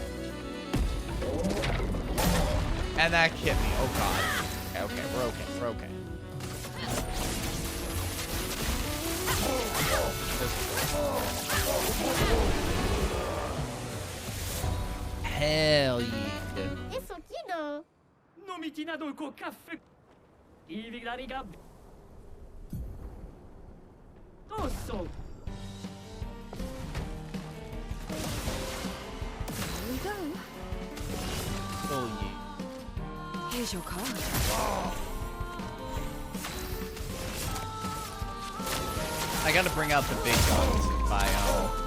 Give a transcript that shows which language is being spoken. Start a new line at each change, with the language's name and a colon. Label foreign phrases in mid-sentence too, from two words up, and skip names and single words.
English: And that hit me. Oh god. Okay, we're okay. We're okay. Hell yeah.
Portuguese: Isso aqui não. Nomitina dolko caffè. Iviglariga. Tosso.
English: Here we go. Oh yeah. Here's your card. I gotta bring out the big guns in bio.